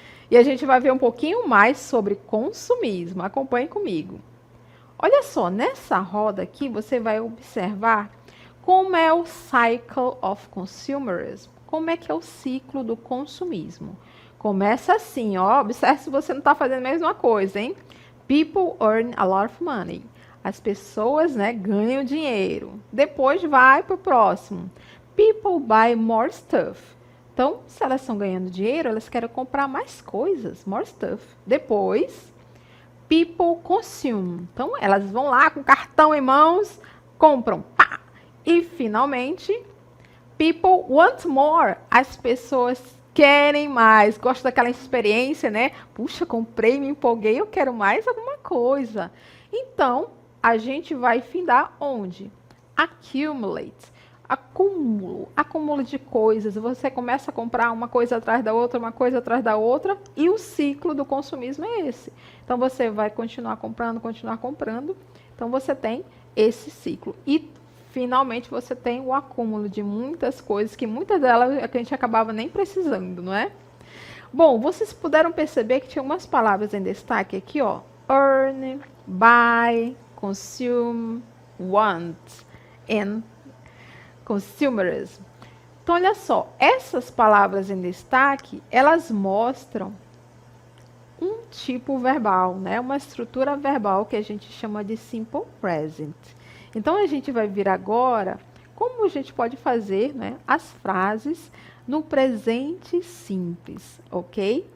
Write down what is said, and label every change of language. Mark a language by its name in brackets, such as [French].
[Portuguese] E a gente vai ver um pouquinho mais sobre consumismo. Acompanhe comigo. Olha só, nessa roda aqui você vai observar como é o cycle of consumerism. Como é que é o ciclo do consumismo? Começa assim, ó. Observe se você não está fazendo a mesma coisa, hein? [English] People earn a lot of money. [Portuguese] As pessoas, né, ganham dinheiro. Depois vai para o próximo. [English] People buy more stuff. [Portuguese] Então, se elas estão ganhando dinheiro, elas querem comprar mais coisas, more stuff. Depois, [English] people consume. [Portuguese] Então, elas vão lá com o cartão em mãos, compram. Pá! E, finalmente, [English] people want more. [Portuguese] As pessoas querem mais, gostam daquela experiência, né? Puxa, comprei, me empolguei, eu quero mais alguma coisa. Então, a gente vai findar onde? Accumulate. Acúmulo de coisas. Você começa a comprar uma coisa atrás da outra, uma coisa atrás da outra, e o ciclo do consumismo é esse. Então, você vai continuar comprando, continuar comprando. Então, você tem esse ciclo. E, finalmente, você tem o acúmulo de muitas coisas, que muitas delas a gente acabava nem precisando, não é? Bom, vocês puderam perceber que tinha umas palavras em destaque aqui, ó. [English] Earn, buy, consume, want, and consumerism. [Portuguese] Então, olha só, essas palavras em destaque, elas mostram um tipo verbal, né? Uma estrutura verbal que a gente chama de simple present. Então, a gente vai ver agora como a gente pode fazer, né, as frases no presente simples, ok?